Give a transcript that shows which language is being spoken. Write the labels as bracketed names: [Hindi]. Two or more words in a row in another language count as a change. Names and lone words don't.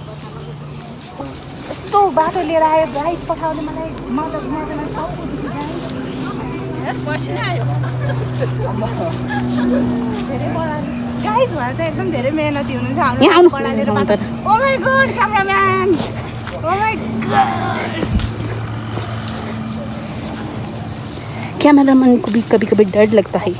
[Nepali] यस्तो बाटो लिएर आयो गाइस पठाउने मलाई मदत गाइस भएर चाहिँ एकदम धेरै मेहनती हुनुहुन्छ यहाँ हाम्रो आउनु। लिएर बाटो। [English] oh my god cameraman, oh my god. [Hindi] कैमरामैन को भी कभी कभी डर लगता है।